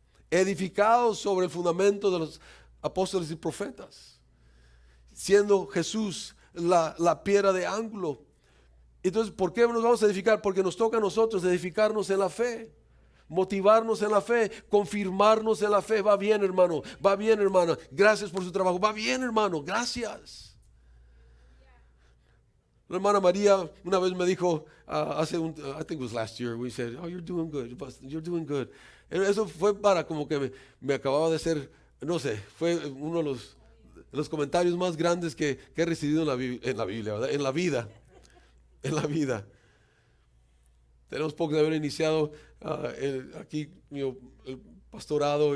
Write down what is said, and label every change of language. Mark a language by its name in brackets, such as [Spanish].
[Spanish] Edificados sobre el fundamento de los apóstoles y profetas, siendo Jesús la piedra de ángulo. Entonces, ¿por qué nos vamos a edificar? Porque nos toca a nosotros edificarnos en la fe, motivarnos en la fe, confirmarnos en la fe. Va bien, hermano, va bien, hermana, gracias por su trabajo. Va bien, hermano, gracias. La hermana María una vez me dijo, [English] I think it was last year, we said, oh, you're doing good. [Spanish] Eso fue para como que me acababa de ser, no sé, fue uno de los comentarios más grandes que he recibido en la Biblia, ¿verdad? En la vida. Tenemos poco de haber iniciado aquí el pastorado.